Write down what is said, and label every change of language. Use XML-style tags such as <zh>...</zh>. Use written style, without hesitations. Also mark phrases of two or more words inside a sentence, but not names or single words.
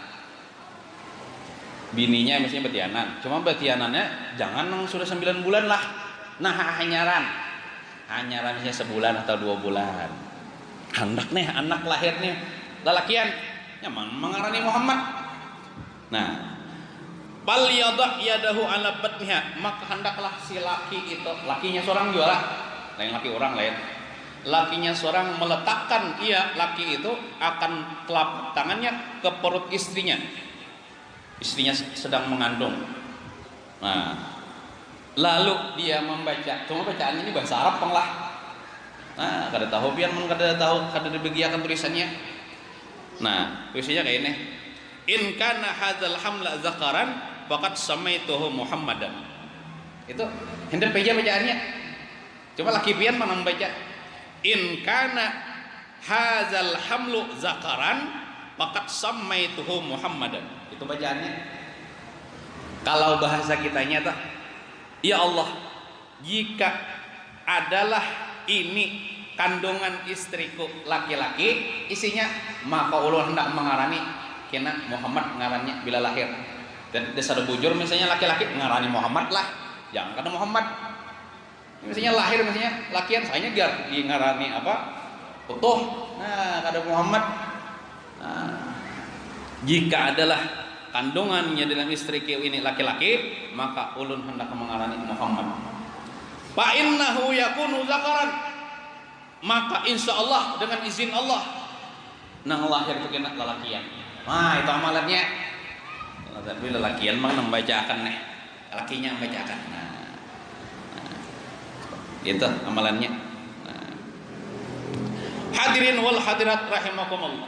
<bjn>Bininya mestinya betianan. Cuma betianannya jangan nang sudah 9 bulan lah. Nah, hanyaran misalnya sebulan atau 2 bulan. Hendak nih anak lahirnya lalakian nyaman mengarani Muhammad. Nah,</bjn> <ar>bal yada yadahu ala batniha,</ar> <bjn>maka hendaklah si laki itu, lakinya seorang juga lah, lain laki orang lain. Lakinya seorang meletakkan laki itu akan telapak tangannya ke perut istrinya. Istrinya sedang mengandung. Nah, lalu dia membaca. Cuma bacaannya ini bahasa Arab lah. Nah, kada tahu pian mun kada tahu kada dibagiakan tulisannya. Nah, tulisannya kayak ini.</bjn> <ar>In kana hadzal hamla zakaran faqad samaituhu Muhammadan.</ar> <bjn>Itu hendak baca bacaannya. Coba laki pian mana membaca.</bjn> <ar>In kana hadzal hamlu zakaran faqad samaituhu Muhammadan.</ar> <bjn>Itu bacaannya. Kalau bahasa kitanya tuh,</bjn> <ar>ya Allah,</ar> <bjn>jika adalah ini kandungan istriku laki-laki isinya, maka Allah hendak mengarani kena Muhammad ngarannya bila lahir. Dan desa bujur misalnya laki-laki ngarani Muhammad lah, jangan kena Muhammad. Misalnya lahir misalnya lakian saya biar ngarani apa utuh, nah kada Muhammad. Nah, jika adalah kandungannya dalam istriku ini laki-laki, maka ulun hendak mengarani Muhammad.</bjn> <ar>Fa innahu yakunu zakaran,</ar> <bjn>maka insya Allah dengan izin Allah nang lahir itu kena lelakian. Nah itu amalannya. Tapi lelakian mah nang bacakan nih, lakinya bacakan. Nah, itu amalannya. Nah.</bjn> <ar>Hadirin wal hadirat rahimakumullah.</ar>